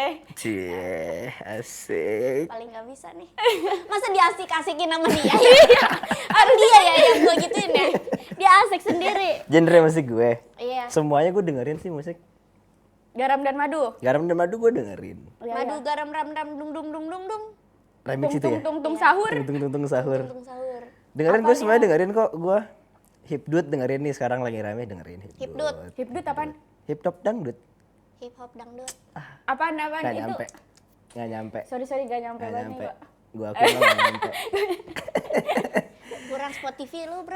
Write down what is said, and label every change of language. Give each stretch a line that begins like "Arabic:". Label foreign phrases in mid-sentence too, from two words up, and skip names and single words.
Indonesian: Cie, asik. Paling nggak bisa nih. Masa diasik-asikin sama dia? Kan dia ya yang gue gituin ya. Dia asik sendiri. Genre musik gue. Iya. Semuanya gue dengerin sih musik. Garam dan madu? Garam dan madu gue dengerin. Madu garam ram ram dung dung dung dung dung. Remix Tung itu ya? tung tung tung sahur. Tung sahur. Dung sahur. Dengerin gue semuanya dengerin kok gue. Hipdut dengerin nih sekarang lagi rame dengerin Hipdut. Hipdut apaan? Hip hop dangdut. Hip hop dangdut. Apaan Nggak itu? nyampe. Nggak nyampe. Sorry gak nyampe Nggak banget nyampe. Mbak. Gue aku nggak nyampe. Kurang Spotify lu bro.